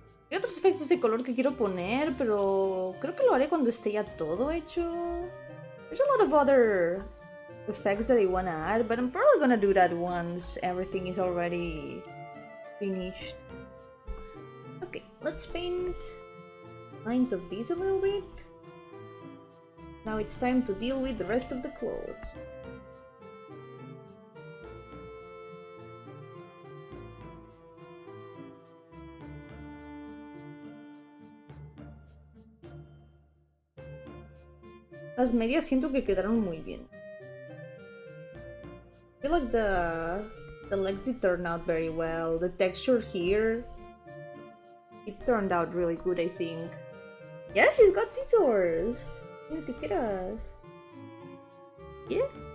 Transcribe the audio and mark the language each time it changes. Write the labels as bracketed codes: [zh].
[es] Hay otros efectos de color que quiero poner, pero creo que lo haré cuando esté ya todo hecho. [en] There's a lot of other effects that I wanna add, but I'm probably gonna do that once everything is already finished. Okay, let's paint lines of these a little bit. Now it's time to deal with the rest of the clothes. [es] Las medias siento que quedaron muy bien. [en] I feel like the legs did turn out very well. The texture here, it turned out really good, I think. Yeah, she's got scissors. [es] Tiene tijeras. [en] Yeah.